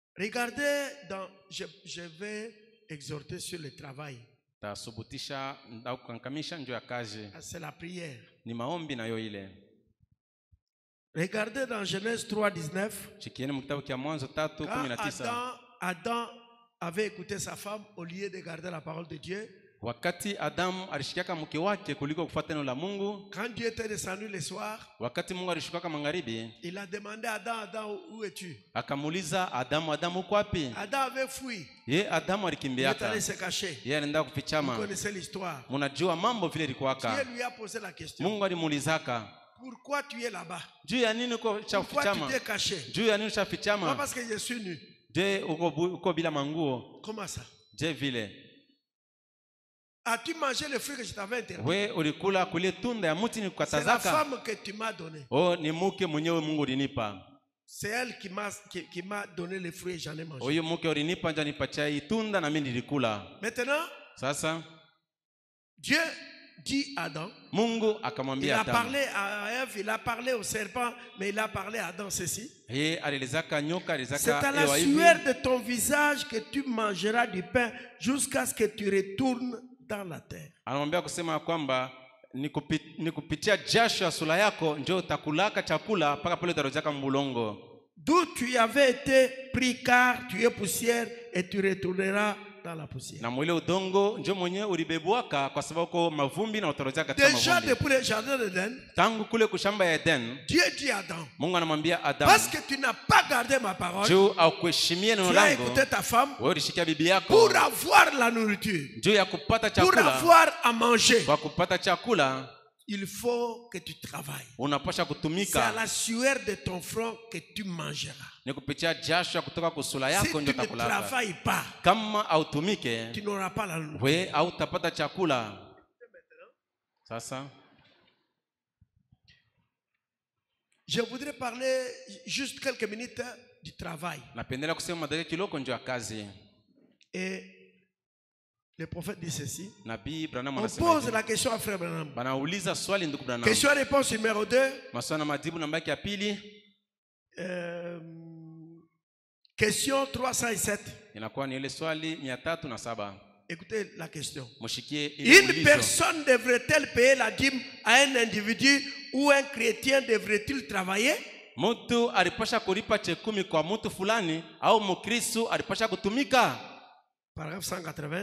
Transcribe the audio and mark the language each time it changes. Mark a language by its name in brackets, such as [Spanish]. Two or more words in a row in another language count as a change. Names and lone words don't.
[French] Regardez, je vais exhorter sur le travail. [Swahili] Tasubutisha na kukankamisha njoo ya kazi. [French] C'est la prière. [Swahili] Ni maombi nayo ile. [French] Regardez dans Genèse 3:19. [Swahili] Chikieni mkitabu kia Mwanzo 3:19. [French] Adam avait écouté sa femme au lieu de garder la parole de Dieu. [Swahili] Wakati Adam alishikiaka mke wake kuliko kufuata neno la Mungu. [French] Quand Dieu était descendu le soir, [Swahili] wakati Mungu alishukaka magharibi, [French] il a demandé à Adam, Adam, où es-tu? [Swahili] Akamuuliza Adamu, Adamu uko wapi? [French] Adam avait fui. [Swahili] Adamu alikimbiaka. [French] Il est allé se cacher. [Swahili] Alienda kufichama. [French] Vous connaissez l'histoire. [Swahili] Munajua mambo vile ilikuwaka. [French] Dieu lui a posé la question. [Swahili] Mungu alimuulizaka, [French] pourquoi tu es là-bas? [Swahili] Juu ya nini uko chafichama? [French] Pourquoi tu t'es caché? [Swahili] Juu ya nini chafichama? [French] Pas parce que je suis nu. [Swahili] Je uko bila manguo? [French] Comment ça? [Swahili] Je vile. [French] As-tu mangé le fruit que je t'avais interdit? [Swahili] We ulikula kule tunda ya mti nikukatazaka? [French] C'est la femme que tu m'as donné. [Swahili] Oh, ni mke mwenyewe Mungu ulinipa. [French] C'est elle qui m'a donné le fruit et j'en ai mangé. [Swahili] Huyo mke ulinipa ndio nipatia hii tunda na mimi nilikula. [French] Maintenant, [Swahili] sasa [French] Dieu dit à Adam. [Swahili] Mungu akamwambia Adam. [French] Il a parlé à Ève, il a parlé au serpent, mais il a parlé à Adam ceci. C'est à la sueur de ton visage que tu mangeras du pain jusqu'à ce que tu retournes dans la terre. [Swahili] Anamwambia kusema kwamba ni kupitia jasho ya sura yako ndio utakulaka chakula mpaka pale utarejea mbulongo. [French] D'où tu avais été pris car tu es poussière et tu retourneras dans la poussière. [Swahili] Na mwile udongo ndio mwenyewe ulibebwaka kwa sababu uko mavumbi na utarejea katika mavumbi. [French] Déjà depuis le jardin d'Éden, [Swahili] tangu kule kushamba ya Eden, [French] Dieu dit à Adam, [Swahili] Mungu anamwambia Adam, [French] parce que tu n'as pas gardé ma parole, [Swahili] tu akuheshimia neno langu, [French] tu as écouté ta femme, [Swahili] wewe ulishikia bibi yako, [French] pour avoir la nourriture, [Swahili] juu ya kupata chakula, [French] pour avoir à manger, [Swahili] kwa kupata chakula, [French] il faut que tu travailles. [Swahili] Unapasha kutumika. [French] C'est à la sueur de ton front que tu mangeras. [Swahili] Ni kupitia jasho kutoka kusula yako ndio utakula. [French] Si tu ne travailles pas, [Swahili] kama hautumike, [French] tu n'auras pas la nourriture. [Swahili] wewe hautapata chakula. Sasa [French] je voudrais parler juste quelques minutes du travail. [Swahili] Napendela kusema dakika kiloko ndio kazi. [French] Et le prophète dit ceci. [Swahili] Nabii Branham [French] on [Swahili] anasema [French] pose la question à frère Branham. [Swahili] Banauliza swali ndugu Branham. [French] Question-réponse numéro 2. [Swahili] Maswali na majibu namba ya pili. [French] Question 307. [Swahili] Inakuwa ni ile swali 307. [French] Écoutez la question. Une personne devrait-elle payer la dîme à un individu ou un chrétien devrait-il travailler? [Swahili] Mtu alipasha kulipa chekumi kwa mtu fulani au mkristo alipasha kutumika? [French] Paragraphe 180.